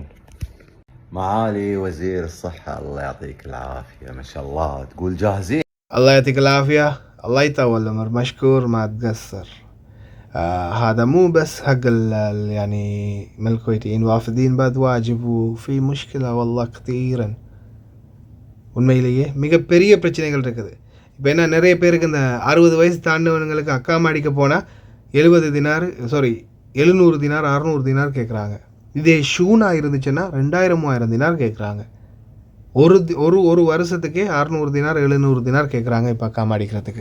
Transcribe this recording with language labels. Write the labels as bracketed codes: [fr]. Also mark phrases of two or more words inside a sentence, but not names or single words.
[ar] معالي وزير الصحة الله يعطيك العافية ما شاء الله تقول جاهزين. الله يعطيك العافية الله يطول العمر مشكور ما تقصر. هذا مو بس حق يعني من الكويتيين وافدين بعد واجب وفي مشكلة والله كثيرا. [ta] உண்மையிலேயே மிகப்பெரிய பிரச்சனைகள் இருக்குது. இப்போ என்ன நிறைய பேருக்கு இந்த 60 வயசு தாண்டவனுங்களுக்கு அக்காம அடிக்க போனால் 700 தினார் 600 தினார் கேட்குறாங்க. இதே ஷூனா இருந்துச்சுன்னா 2000-3000 தினார் கேட்குறாங்க. ஒரு வருஷத்துக்கே 600 தினார் 700 தினார் கேட்குறாங்க இப்போ அக்காம அடிக்கிறதுக்கு.